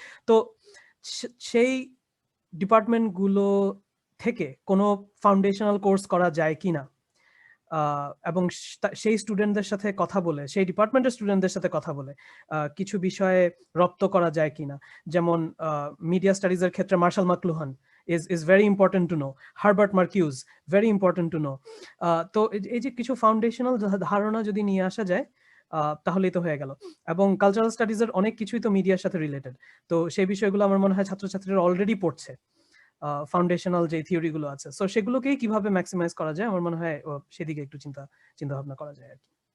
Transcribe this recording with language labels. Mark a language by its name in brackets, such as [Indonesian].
[Bangla] তো সেই ডিপার্টমেন্টগুলো থেকে কোনো ফাউন্ডেশনাল কোর্স করা যায় কিনা, এবং সেই স্টুডেন্টদের সাথে কথা বলে, সেই ডিপার্টমেন্টের স্টুডেন্টদের সাথে কথা বলে কিছু বিষয়ে রপ্ত করা যায় কিনা। যেমন মিডিয়া স্টাডিজের ক্ষেত্রে [English] Marshall McLuhan is very important to know, Herbert Marcuse very important to know. [Bangla] তো এই যে কিছু ফাউন্ডেশনাল ধারণা যদি নিয়ে আসা যায় তাহলেই তো হয়ে গেল। এবং কালচারাল স্টাডিজের অনেক কিছুই তো মিডিয়ার সাথে রিলেটেড, তো সেই বিষয়গুলো আমার মনে হয় ছাত্রছাত্রীরা অলরেডি পড়ছে, ফাউন্ডেশনাল যে থিওরিগুলো আছে, সো সেগুলোকেই কিভাবে ম্যাক্সিমাইজ করা যায় আমার মনে হয় সেদিকে একটু চিন্তা ভাবনা করা যায় আর কি।